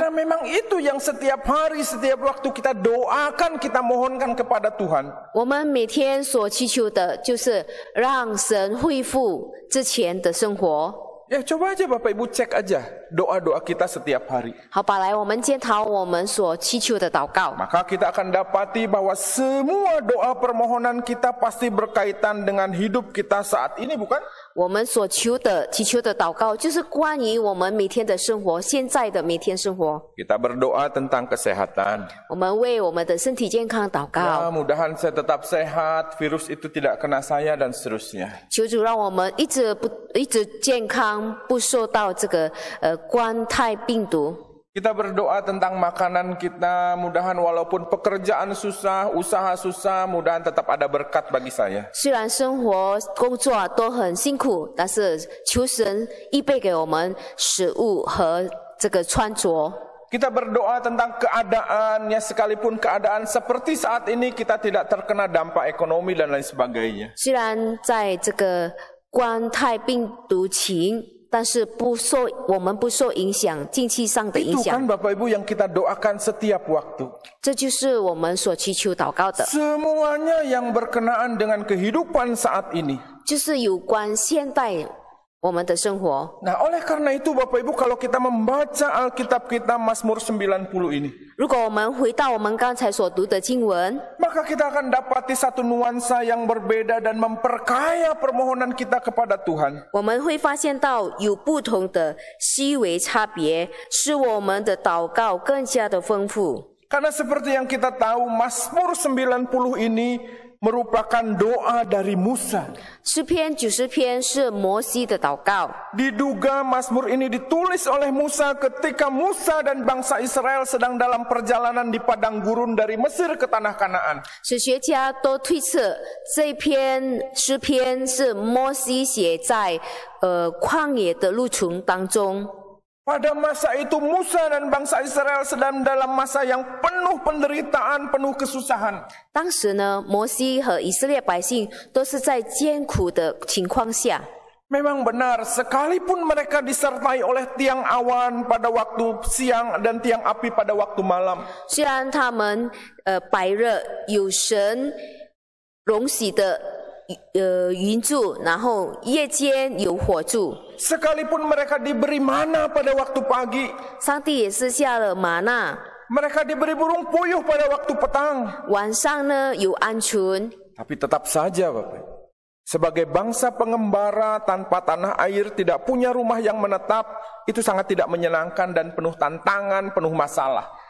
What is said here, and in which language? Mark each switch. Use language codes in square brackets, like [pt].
[id] Karena memang itu yang setiap hari, setiap waktu kita doakan, kita mohonkan kepada Tuhan. [zh] 我们每天所祈求的就是让神恢复之前的生活。 [id] Ya coba aja Bapak Ibu cek aja doa-doa kita setiap hari. [zh] 好吧，来，我们检讨我们所祈求的祷告。 [id] Maka kita akan dapati bahwa semua doa permohonan kita pasti berkaitan dengan hidup kita saat ini, bukan? [zh] 我们所祈求的祷告，就是关于我们每天的生活，现在的每天生活。 [id] Kita berdoa tentang kesehatan. [zh] 我们为我们的身体健康祷 [id] Ya, [zh] 告， [id] mudahan saya tetap sehat, virus itu tidak kena saya dan seterusnya. [zh] 求主让我们一直健康，不受到这个冠态病毒。 [id] Kita berdoa tentang makanan kita, mudahan walaupun pekerjaan susah, usaha susah, mudahan tetap ada berkat bagi saya. [zh] 虽然生活工作都很辛苦，但是求神预备给我们食物和这个穿着。 [id] Kita berdoa tentang keadaan, ya sekalipun keadaan seperti saat ini kita tidak terkena dampak ekonomi dan lain sebagainya. [zh] 虽然在这个冠态病毒情，但是我们不受影响，经济上的影 [id] Itu [zh] 响 [id] Bapak Ibu yang kita doakan setiap waktu. [zh] 这就是我们所祈求祷告的， [id] Semuanya yang berkenaan dengan kehidupan saat ini. [zh] 就是有关现代我们的生活。 [id] Nah, oleh karena itu Bapak Ibu kalau kita membaca Alkitab kita Mazmur 90 ini, [zh] 如果我们回到我们刚才所读的经文， [id] maka kita akan dapati satu nuansa yang berbeda dan memperkaya permohonan kita kepada Tuhan. [zh] 我们会发现到有不同的细微差别，使我们的祷告更加的丰富。 [id] Karena seperti yang kita tahu, Mazmur 90 ini merupakan doa dari Musa. [zh] 诗篇90篇是摩西的祷告。 [id] Diduga Mazmur ini ditulis oleh Musa ketika Musa dan bangsa Israel sedang dalam perjalanan di padang gurun dari Mesir ke tanah Kanaan. [zh] 史学家都推测这篇诗篇是摩西写在旷野的路程当中。 [id] Pada masa itu Musa dan bangsa Israel sedang dalam masa yang penuh penderitaan, penuh kesusahan. [zh] 当时呢，摩西和以色列百姓都是在艰苦的情况下。 [id] Memang benar, sekalipun mereka disertai oleh tiang awan pada waktu siang dan tiang api pada waktu malam. [zh] 虽然他们白热有神荣喜的云柱，然后夜间有火柱。 [id] Sekalipun mereka diberi mana pada waktu pagi, [zh] 上帝也是下了玛纳， [id] mereka diberi burung puyuh pada waktu petang. [zh] 晚上呢有鹌鹑。 [id] Tapi tetap saja Bapak, sebagai bangsa pengembara tanpa tanah air, tidak punya rumah yang menetap, itu sangat tidak menyenangkan dan penuh tantangan, penuh masalah.